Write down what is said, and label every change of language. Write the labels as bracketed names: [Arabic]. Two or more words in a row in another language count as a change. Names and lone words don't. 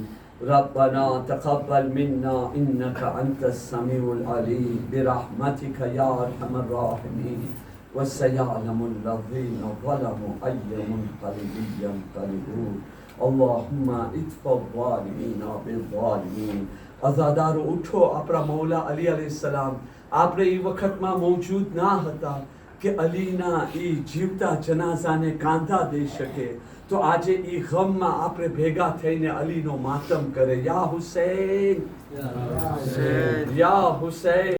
[Arabic] ربنا تقبل منا إنك أنت السميع العليم برحمتك يا أرحم الراحمين. وسيعلم الذين ظلموا أي منقلب ينقلبون. اللهم اطف الظالمين بالظالمين. [Gujarati] અઝાદારો, ઉઠો. આપણા મૌલા અલી અલૈહિસ્સલામ આપણે એ વખતમાં મૌજૂદ ના હતા કે અલીના એ જીવતા જનાઝાને કાંધા દઈ શકે. તો આજે એ ગમમાં આપણે ભેગા થઈને અલીનો માતમ કરે. યા હુસૈન, યા હુસૈન.